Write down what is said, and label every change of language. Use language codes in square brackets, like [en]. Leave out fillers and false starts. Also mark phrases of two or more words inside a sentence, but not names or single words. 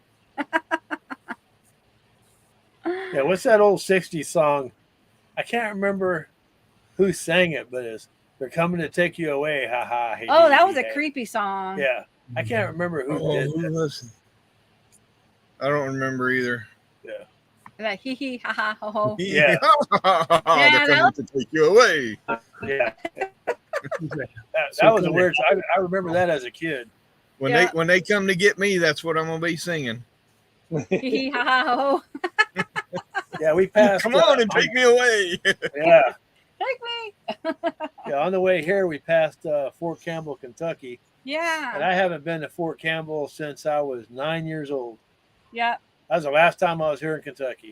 [en] Yeah, what's that old 60s song? I can't remember who sang it, but it's "They're coming to take you away." Ha ha. Hey, Oh, that was hey, a hey. creepy song. Yeah, I can't remember who Oh, did who that. was it? I don't remember either. That hee hee ha ha ho ho. Yeah. They're coming to take you away. Yeah, that was a weird. I remember that as a kid. When Yeah. they come to get me, that's what I'm gonna be singing. Hee hee ha ha ho ho. Yeah, we passed. Come on and take me away. Yeah, Take me. yeah. On the way here, we passed Fort Campbell, Kentucky, and Yeah. I haven't been to Fort Campbell since I was 9 years old. Yep. That was the last time I was here in Kentucky.